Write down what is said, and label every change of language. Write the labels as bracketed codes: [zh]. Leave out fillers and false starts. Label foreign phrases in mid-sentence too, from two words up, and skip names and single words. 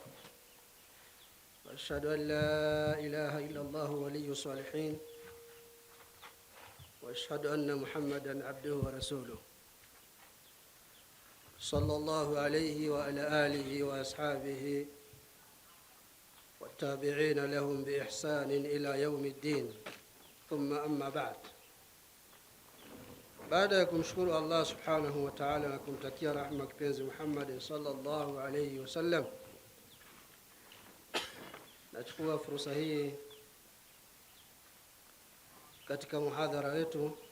[ar] وأشهد أن لا إله إلا الله ولي الصالحين وأشهد أن محمدًا عبده ورسوله صلى الله عليه وعلى آله وأصحابه والتابعين لهم بإحسان إلى يوم الدين. ثم أما بعد. [sw] Baada ya kumshukuru Allah [ar] سبحانه وتعالى [sw] na kumtakia rahma kipenzi Muhammad [ar] صلى الله عليه وسلم, [sw] nachukua fursa hii katika muhadhara wetu